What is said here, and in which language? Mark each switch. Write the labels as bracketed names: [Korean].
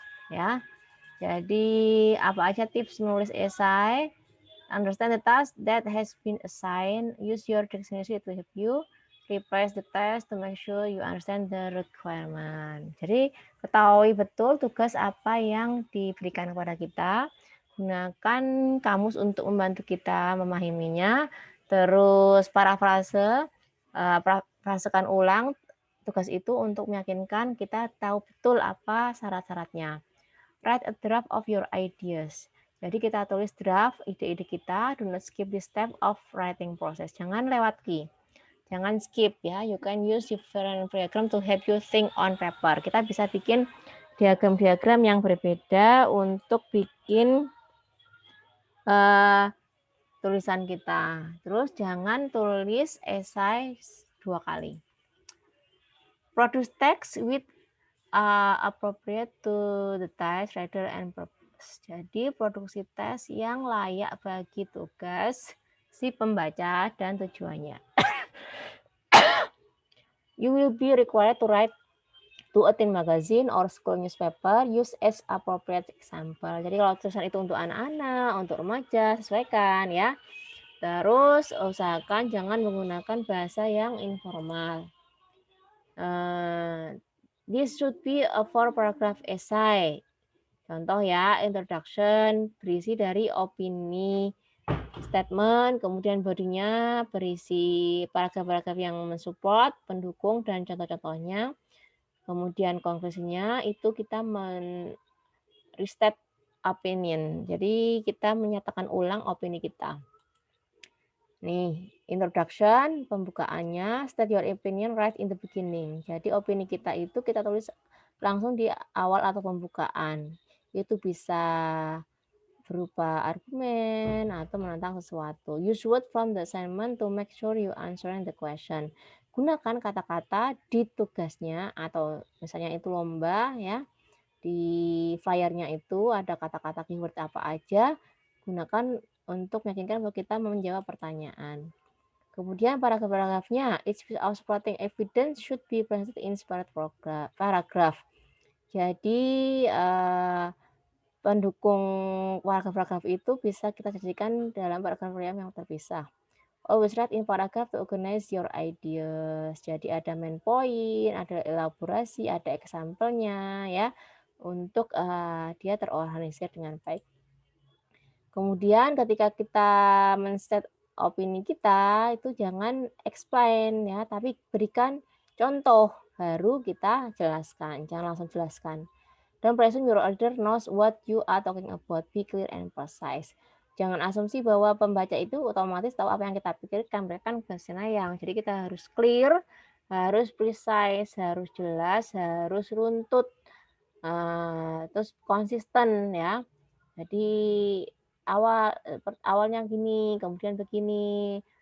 [Indonesian] Ya, jadi apa aja tips menulis esai? [English] Understand the task that has been assigned. Use your dictionary to help you. Reprise the test to make sure you understand the requirement. [Indonesian] Jadi ketahui betul tugas apa yang diberikan kepada kita. Gunakan kamus untuk membantu kita memahaminya. Terus parafrase, frasekan ulang tugas itu untuk meyakinkan kita tahu betul apa syarat-syaratnya. [English] Write a draft of your ideas. [Indonesian] Jadi kita tulis draft ide-ide kita. [English] Do not skip this step of writing process. [Indonesian] Jangan lewati. Jangan skip ya. [English] You can use different diagram to help you think on paper. [Indonesian] Kita bisa bikin diagram-diagram yang berbeda untuk bikin tulisan kita. Terus jangan tulis esai 2 kali. [English] Produce text with appropriate to the task, reader, and purpose. [Indonesian] Jadi produksi tes yang layak bagi tugas si pembaca dan tujuannya. [English] You will be required to write to a teen magazine or school newspaper. Use as appropriate example. [Indonesian] Jadi kalau tulisan itu untuk anak-anak, untuk remaja, sesuaikan ya. Terus usahakan jangan menggunakan bahasa yang informal. [English] This should be a 4-paragraph essay. [Indonesian] Contoh ya, introduction berisi dari opini, statement, kemudian bodinya berisi paragraf-paragraf yang mensupport, pendukung, dan contoh-contohnya. Kemudian konklusinya itu kita [English] restate opinion. [Indonesian] Jadi kita menyatakan ulang opini kita. Nih, introduction, pembukaannya, [English] state your opinion right in the beginning. [Indonesian] Jadi opini kita itu kita tulis langsung di awal atau pembukaan. Itu bisa berupa argumen atau menantang sesuatu. [English] Use word from the assignment to make sure you answering the question. [Indonesian] Gunakan kata-kata di tugasnya atau misalnya itu lomba ya. Di flyernya itu ada kata-kata keyword apa aja. Gunakan untuk meyakinkan bahwa kita menjawab pertanyaan. Kemudian paragraf-paragrafnya, [English] each piece of supporting evidence should be presented in separate paragraph. [Indonesian] Jadi pendukung paragraf-paragraf itu bisa kita jadikan dalam paragraf-paragraf yang terpisah. [English] Always write in paragraph to organize your ideas. [Indonesian] Jadi ada main point, ada elaborasi, ada example-nya ya untuk dia terorganisir dengan baik. Kemudian ketika kita men-state opini kita itu jangan explain ya, tapi berikan contoh baru kita jelaskan, jangan langsung jelaskan. [English] Don't presume your reader knows what you are talking about. Be clear and precise. [Indonesian] Jangan asumsi bahwa pembaca itu otomatis tahu apa yang kita pikirkan. Mereka kan bukan senayang. Jadi kita harus clear, harus precise, harus jelas, harus runtut, terus konsisten ya. Jadi awalnya gini, kemudian begini.